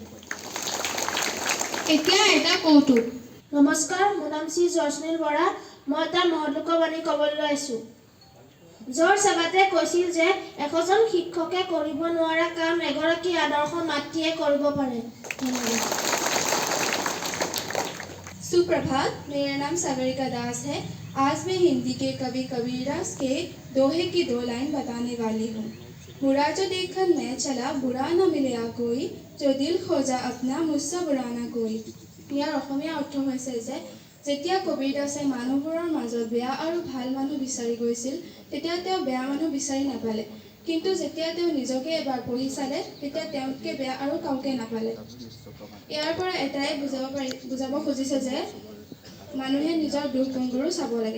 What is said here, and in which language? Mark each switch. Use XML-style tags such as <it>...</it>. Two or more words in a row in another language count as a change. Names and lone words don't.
<as>এতিয়া এটা কৌতুক। নমস্কাৰ, মোৰ নাম শ্ৰী জয়স্নীল বৰা। মই এটা মহৎলোকবাণী ক'বলৈ লৈছোঁ। জৰ্জ এবাটে কৈছিল যে এজন শিক্ষকে কৰিব নোৱাৰা কাম এগৰাকী আদৰ্শ মাতৃয়ে কৰিব পাৰে।</as> <hi>सुप्रभात, मेरा नाम सागरिका दास है। आज मैं हिंदी के कवि कबीरदास के दोहे की 2 लाइन बताने वाली हूँ। बुरा जो देखकर मैं चला, बुरा न मिला कोई, जो दिल खोजा अपना मुझसे बुरा न कोई।</hi> <as>ইয়াৰ অসমীয়া অৰ্থ হৈছে যে যেতিয়া কবীৰদাসে মানুহবোৰৰ মাজত বেয়া আৰু ভাল মানুহ বিচাৰি গৈছিল, তেতিয়া তেওঁ বেয়া মানুহ বিচাৰি নাপালে। কিন্তু যেতিয়া তেওঁ নিজকে এবাৰ পঢ়ি চালে, তেতিয়া তেওঁতকৈ বেয়া আৰু কাউকে নাপালে। ইয়াৰ পৰা এটাই বুজাব খুজিছে যে মানুহে নিজৰ দুখ গুণবোৰো চাব লাগে।</as>